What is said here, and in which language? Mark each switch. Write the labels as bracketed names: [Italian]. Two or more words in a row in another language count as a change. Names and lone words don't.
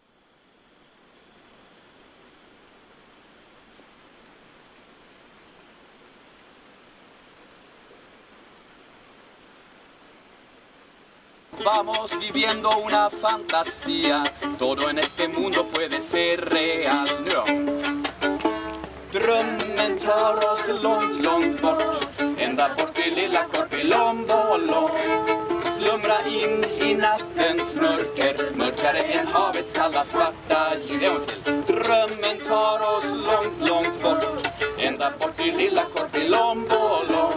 [Spanish] Vamos viviendo una fantasía, todo en este mundo puede ser real. [Swedish] Ja. Drömmen tar oss långt, långt bort, ända bort till lilla Korpilombolo. Slumra in i nattens mörker, mörkare än havets kalla svarta ljus. Drömmen tar oss långt, långt bort, ända bort till lilla Korpilombolo.